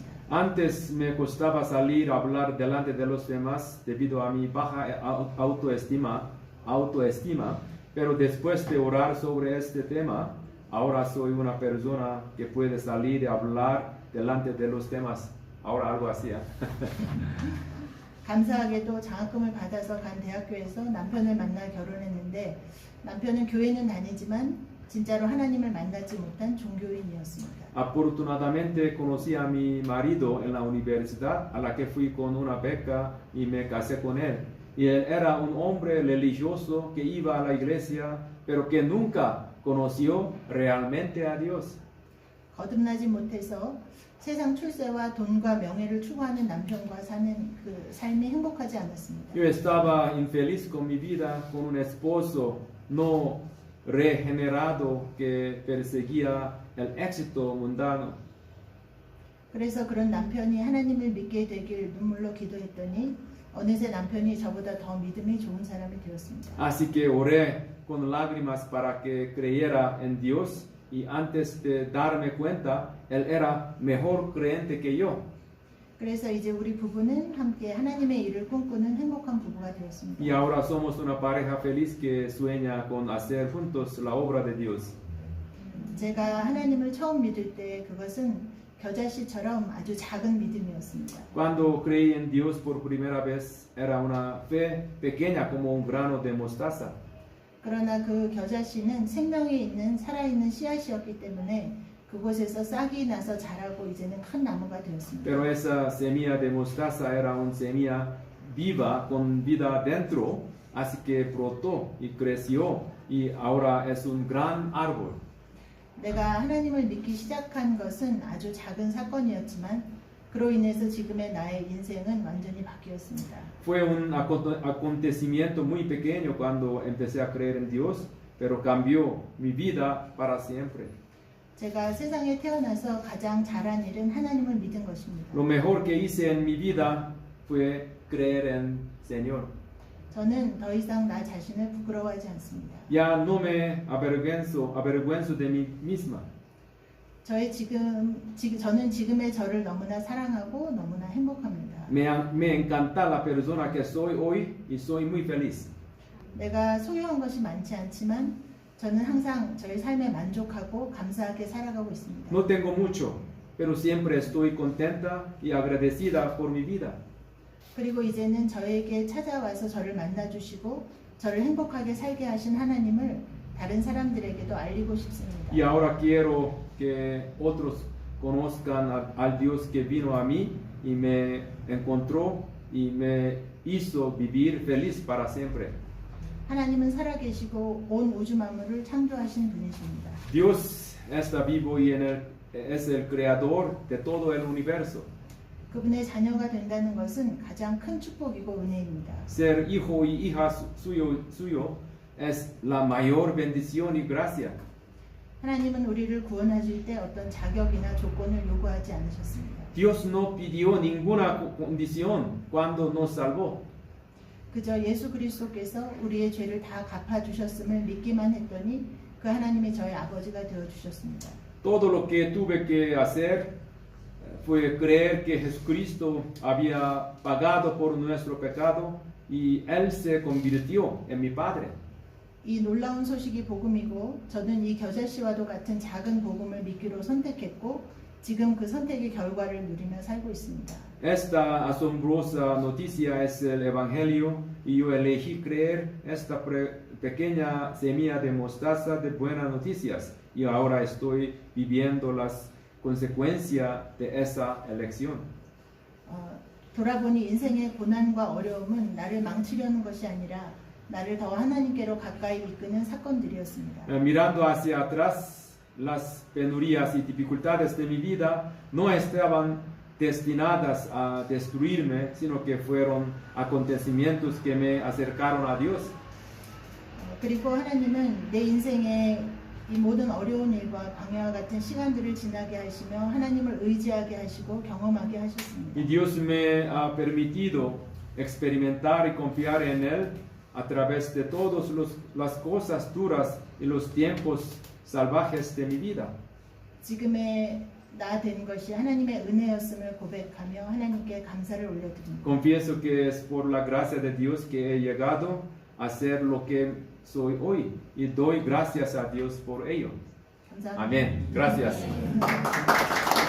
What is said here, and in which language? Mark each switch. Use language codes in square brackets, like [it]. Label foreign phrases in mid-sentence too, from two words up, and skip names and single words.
[es] Antes me costaba salir a hablar delante de los demás debido a mi baja autoestima, pero después de orar sobre este tema, ahora soy una persona que puede salir y hablar delante de los demás. Ahora algo así. [ko] 감사하게도 장학금을 받아서 간 대학교에서 남편을 만나 결혼했는데 남편은 교회는 다니지만 진짜로 하나님을 만나지 못한 종교인이었습니다. [es] Afortunadamente conocí a mi marido en la universidad a la que fui con una beca y me casé con él. Y él era un hombre religioso que iba a la iglesia, pero que nunca conoció realmente a Dios. [ko] 거듭나지 못해서 세상 출세와 돈과 명예를 추구하는 남편과 사는 그 삶이 행복하지 않았습니다. [es] Yo estaba infeliz con mi vida, con un esposo no regenerado que perseguía el éxito mundano. [ko] 그래서 그런 남편이 하나님을 믿게 되길 눈물로 기도했더니 어느새 남편이 저보다 더 믿음이 좋은 사람이 되었습니다. [es] Así que oré con lágrimas para que creyera en Dios y antes de darme cuenta, él era mejor creyente que yo. [ko] 그래서 이제 우리 부부는 함께 하나님의 일을 꿈꾸는 행복한 부부가 되었습니다. [es] Y ahora somos una pareja feliz que sueña con hacer juntos la obra de Dios. [ko] 제가 하나님을 처음 믿을 때 그것은 겨자씨처럼 아주 작은 믿음이었습니다. [es] Cuando creí en Dios por primera vez, era una fe pequeña como un grano de mostaza. [ko] 그러나 그 겨자씨는 생명이 있는 살아있는 씨앗이었기 때문에 그곳에서 싹이 나서 자라고 이제는 큰 나무가 되었습니다. [es] Pero esa semilla de mostaza era una semilla viva, con vida dentro, así que brotó y creció y ahora es un gran árbol. [ko] 내가 하나님을 믿기 시작한 것은 아주 작은 사건이었지만 그로 인해서 지금의 나의 인생은 완전히 바뀌었습니다. [es] Fue un acontecimiento muy pequeño cuando empecé a creer en Dios, pero cambió mi vida para siempre. [ko] 제가 세상에 태어나서 가장 잘한 일은 하나님을 믿은 것입니다. [es] Lo mejor que hice en mi vida fue creer en Señor. [ko] 저는 더 이상 나 자신을 부끄러워하지 않습니다. [es] Ya no me avergüenzo de mí misma. [ko] 저는 지금의 저를 너무나 사랑하고 너무나 행복합니다. [es] Me encanta la persona que soy hoy y soy muy feliz. [ko] 내가 소유한 것이 많지 않지만 저는 항상 저의 삶에 만족하고 감사하게 살아가고 있습니다. [es] No tengo mucho, pero siempre estoy contenta y agradecida por mi vida. [ko] 그리고 이제는 저에게 찾아와서 저를 만나주시고 저를 행복하게 살게 하신 하나님을 다른 사람들에게도 알리고 싶습니다. [es] Y ahora quiero que otros conozcan al Dios que vino a mí y me encontró y me hizo vivir feliz para siempre. [ko] 하나님은 살아계시고 온 우주 만물을 창조하신 분이십니다. [es] Dios está vivo y es el creador de todo el universo. [ko] 그분의 자녀가 된다는 것은 가장 큰 축복이고 은혜입니다. [es] Ser hijo y hija suyo es la mayor bendición y gracia. [ko] 하나님은 우리를 구원하실 때 어떤 자격이나 조건을 요구하지 않으셨습니다. [es] Dios no pidió ninguna condición cuando nos salvó. [ko] 그저 예수 그리스도께서 우리의 죄를 다 갚아주셨음을 믿기만 했더니 그 하나님이 저의 아버지가 되어주셨습니다. [es] Todo lo que tuve que hacer fue creer que Jesucristo había pagado por nuestro pecado y Él se convirtió en mi Padre. [ko] 이 놀라운 소식이 복음이고 저는 이 겨자씨와도 같은 작은 복음을 믿기로 선택했고 지금 그 선택의 결과를 누리며 살고 있습니다. [es] Esta asombrosa noticia es el Evangelio y yo elegí creer esta pequeña semilla de mostaza de buenas noticias y ahora estoy viviendo las consecuencias de esa elección. [ko] 돌아보니 인생의 고난과 어려움은 나를 망치려는 것이 아니라 나를 더 하나님께로 가까이 이끄는 사건들이었습니다. [es] Mirando hacia atrás, las penurias y dificultades de mi vida no estaban destinadas a destruirme, sino que fueron acontecimientos que me acercaron a Dios. [ko] 그리고 하나님은 내 인생의 이 모든 어려운 일과 방해와 같은 시간들을 지나게 하시며 하나님을 의지하게 하시고 경험하게 하셨습니다. [es] Y Dios me ha permitido experimentar y confiar en Él a través de todas las cosas duras y los tiempos salvajes de mi vida. [ko] 지금의 나 된 것이 하나님의 은혜였음을 고백하며 하나님께 감사를 올려드립니다. [es] Confieso que es por la gracia de Dios que he llegado a ser lo que soy hoy y doy gracias a Dios por ello. [ko] 감사합니다. [es] Amén. Gracias.